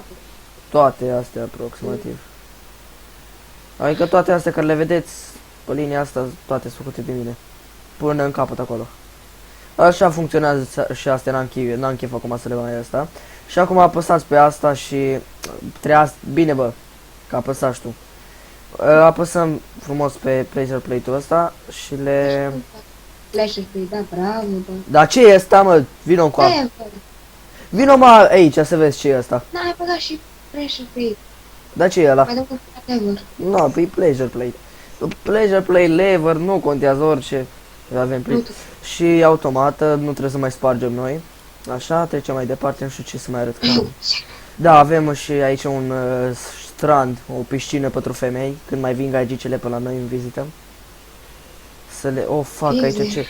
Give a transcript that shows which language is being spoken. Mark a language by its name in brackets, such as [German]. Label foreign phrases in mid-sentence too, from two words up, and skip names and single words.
[Romanian] Toate astea aproximativ. Adică toate astea care le vedeți pe linia asta, toate sunt făcute de mine. Până în capăt acolo. Așa funcționează și astea, n-am chef acum să le mai asta. Și acum apăsați pe asta și trebuia, bine bă, că apăsați tu. Apăsăm frumos pe [English] pleasure plate-ul [Romanian] ăsta și le... [English] Pleasure plate, [Romanian] da, bravo, bă. Dar ce e ăsta, mă? Vino cu Da, vino mă aici să vezi ce e ăsta. n-ai băgat și [English] pleasure plate. [Romanian] Dar ce e ăla? Mai dăm cu whatever. [English] No, pe pleasure plate. Pleasure plate, lever, [Romanian] nu contează orice. Avem plate. Și automată, nu trebuie să mai spargem noi. Așa, trecem mai departe, nu știu ce să mai arăt. Da, avem și aici un strand, o piscină pentru femei, când mai vin gagicele pe la noi în vizită. Să le... [English] Oh, fuck, [Romanian] aici ce...